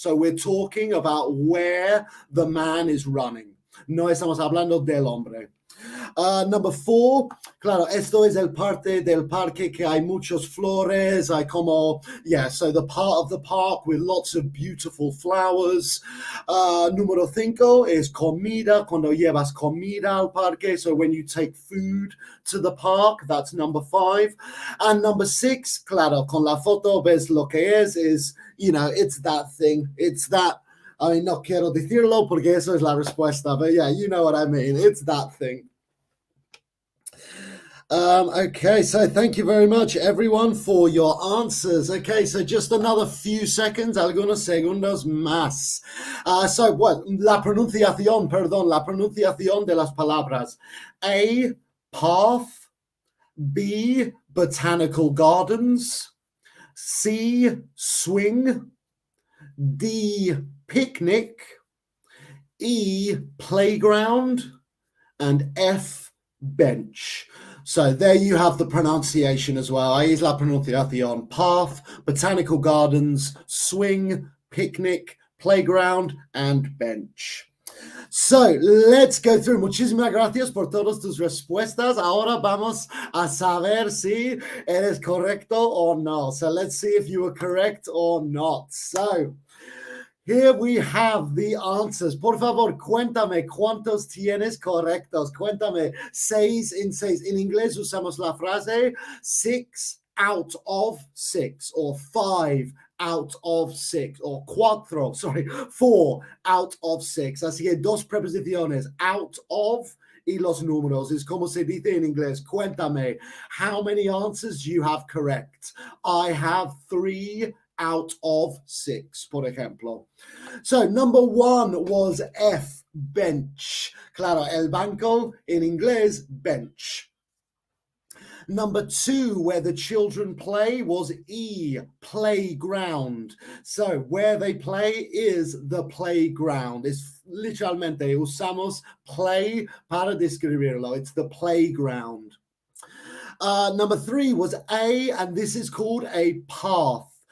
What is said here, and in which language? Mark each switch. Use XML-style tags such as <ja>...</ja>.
<en>So we're talking about where the man is running.</en> <es>No estamos hablando del hombre.</es> <en>Number 4,</en> <es>claro, esto es el parte del parque que hay muchos flores, hay como,</es> <en>yeah, so the part of the park with lots of beautiful flowers.</en> <es>Número 5 es comida, cuando llevas comida al parque,</es> <en>so when you take food to the park, that's number 5. And number 6,</en> <es>claro, con la foto ves lo que es,</es> <en>you know, it's that thing, it's that,</en> <es>no quiero decirlo porque eso es la respuesta,</es> <en>but yeah, you know what I mean, it's that thing. Okay, so thank you very much, everyone, for your answers. Okay, so just another few seconds,</en> <es>algunos segundos más. La pronunciación de las palabras.</es> <en>A, path. B, botanical gardens. C, swing. D, picnic. E, playground. And F, bench. So there you have the pronunciation as well.</en> <es>Ahí es la pronunciación.</es> <en>Path, botanical gardens, swing, picnic, playground, and bench. So let's go through.</en> <es>Muchísimas gracias por todas tus respuestas. Ahora vamos a saber si eres correcto o no.</es> <en>So let's see if you were correct or not. So here we have the answers.</en> <es>Por favor, cuéntame cuántos tienes correctos. Cuéntame 6 en 6. En inglés usamos la frase</es> <en>6 out of 6 or 5 out of 6 or 4 out of 6.</en> <es>Así que 2 preposiciones, out of y los números. Es como se dice en inglés.</es> <en>Cuéntame, how many answers do you have correct? I have 3 out of 6,</en> <es>por ejemplo.</es> <en>So number 1 was F, bench.</en> <es>Claro, el banco in inglés, bench.</es> <en>Number 2, where the children play, was E, playground. So where they play is the playground.</en> <es>Es literalmente usamos play para describirlo.</es> <en>It's the playground. Number 3 was A, and this is called a path.</en>